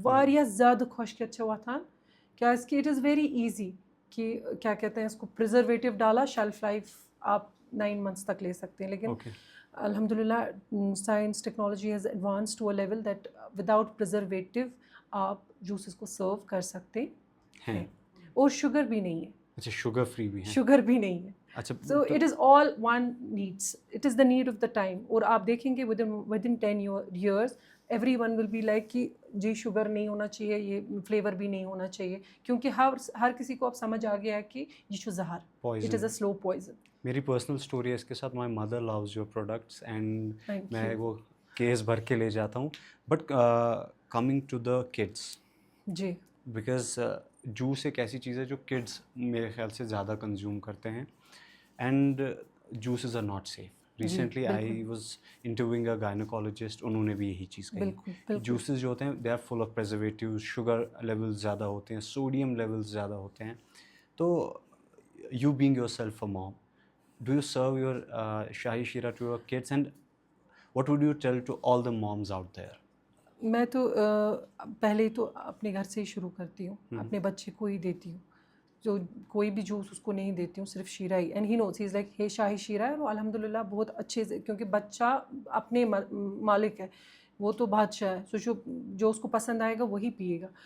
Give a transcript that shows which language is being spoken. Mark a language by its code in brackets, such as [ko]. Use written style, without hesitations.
[ur] واریاہ زیادہ خۄشکیت چھِ وۄتھان کیٛازِکہِ اٹ از ویری ایزی کہ کیا کہتے ہیں اس کو پرزرویٹو ڈالا شیلف لائف آپ 9 months تک لے سکتے ہیں. لیکن الحمد للہ science technology has advance to a level that without perseverative آپ جوسز کو سرو کر سکتے ہیں اور شوگر بھی نہیں ہے. اچھا شوگر فری بھی ہے. شوگر بھی نہیں ہے. [en] So it is all one needs, it is the need of the time. [ur] اور آپ دیکھیں گے with in 10 years every one will be like کہ جی شوگر نہیں ہونا چاہیے, یہ فلیور بھی نہیں ہونا چاہیے, کیونکہ ہر کسی کو اب سمجھ آ گیا ہے کہ یہ چھو زہر, it is a slow poison. میری پرسنل اسٹوری ہے اس کے ساتھ. My mother lose your products and میں وہ کیس بھر کے لے جاتا ہوں. [en] but coming to the kids, جی [ur] because juice ایک ایسی چیز ہے جو کڈس میرے خیال سے زیادہ کنزیوم کرتے ہیں and juices are not safe. Recently I was interviewing اے گائنوکالوجسٹ, انہوں نے بھی یہی چیز کہی. جوسز جو ہوتے ہیں they are full of پرزرویٹیوز, sugar levels زیادہ ہوتے ہیں, سوڈیم لیولز زیادہ ہوتے ہیں. [en] تو you being yourself a mom, do you serve your shahi sheera to your kids and what would you tell to all the moms out there? [ur] میں تو پہلے تو اپنے گھر سے ہی شروع کرتی ہوں, اپنے بچے کو ہی دیتی ہوں. جو کوئی بھی جوس اس کو نہیں دیتی ہوں, صرف شیرہ ہی. And he nose he is like ہے شاہی شیرہ ہے, وہ الحمد للہ بہت اچھے سے, کیونکہ بچہ اپنے مالک ہے, وہ تو بادشاہ ہے, سو جو اس کو پسند آئے گا وہی پیے گا.